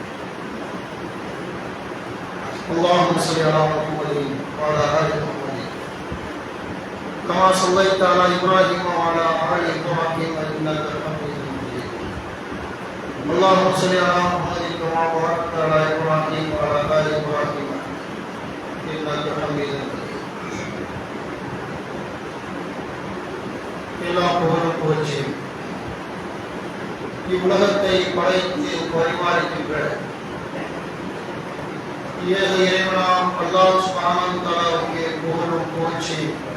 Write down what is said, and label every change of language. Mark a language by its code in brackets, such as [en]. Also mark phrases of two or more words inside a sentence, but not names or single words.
[ar] اللهم صل على محمد وعلى آل محمد كما صليت على إبراهيم وعلى آل إبراهيم إنك حميد مجيد اللهم صل على محمد كما باركت على إبراهيم وعلى آل إبراهيم إنك حميد مجيد [ta] எல்லா புகழும் புகழ்ச்சியும் இவ்வுலகத்தை படைத்து பரிமாறிக்கின்ற ஏக இறைவனாம் [ar] الله سبحانه [ta] வ தஆலாவுக்கு புகழும் புகழ்ச்சியும்